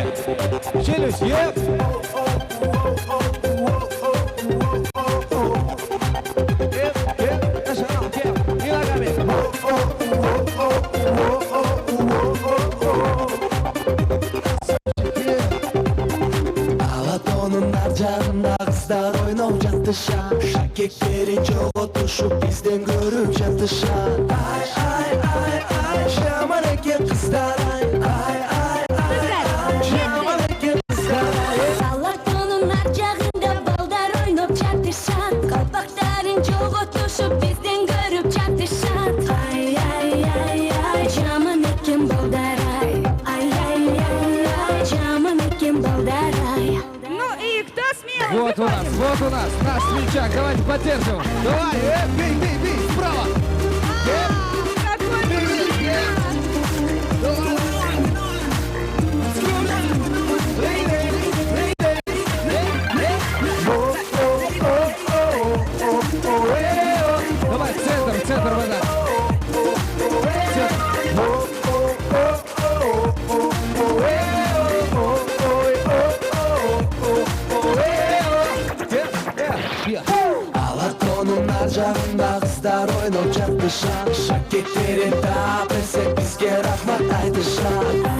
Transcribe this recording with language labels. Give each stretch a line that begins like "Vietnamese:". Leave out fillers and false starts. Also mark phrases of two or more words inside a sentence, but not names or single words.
Russian: Челюсть, и ногами.
Kyrgyz: Алатонун ар жагында кыздар ойноп жатышат, шакектерин жоготушуп бизден көрүп жатышат. Жаман экен кыздар, жаман экен кыздар. Алатонун ар жагында балдар ойноп жатышат, калпактарын жоготушуп бизден көрүп жатышат. Жаман экен балдар, жаман экен балдар.
Russian: Ну и кто смелый? Вот у нас наш свечак, давайте поддержим. Давай, бей, справа. Давай, центр вода.
Kyrgyz: Алатонун ар жагында кыздар ойноп жатышат, шакектерин таап берсек бизге рахмат айтышат.